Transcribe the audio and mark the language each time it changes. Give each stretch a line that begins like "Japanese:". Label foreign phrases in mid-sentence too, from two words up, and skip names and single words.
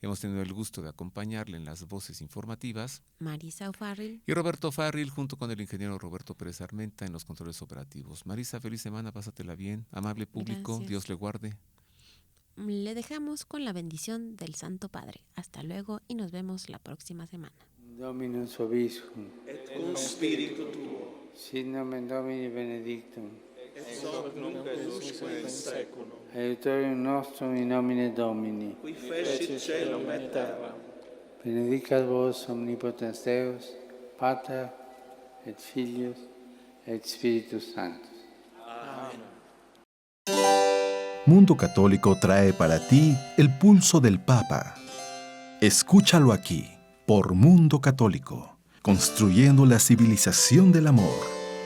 Spanish: Hemos tenido el gusto de acompañarle en las voces informativas. Marisa O'Farrill. Y Roberto Farril, junto con el ingeniero Roberto Pérez Armenta en los controles operativos. Marisa, feliz semana, pásatela bien. Amable público, Gracias. Dios le guarde. Le dejamos con la bendición del Santo Padre. Hasta luego y nos vemos la próxima semana.
Latin: Dominus vobiscum. et cum spiritu tuo, Sit nomen Domini benedictum. ex hoc nunc et usque in seculum, Aiutorium nostrum in nomine Domini. qui fecit caelum et terram, Benedicat vos omnipotens Deus, Pater et Filius et Spiritus Sanctus.
Spanish: Mundo Católico trae para ti el pulso del Papa. Escúchalo aquí, por Mundo Católico, construyendo la civilización del amor.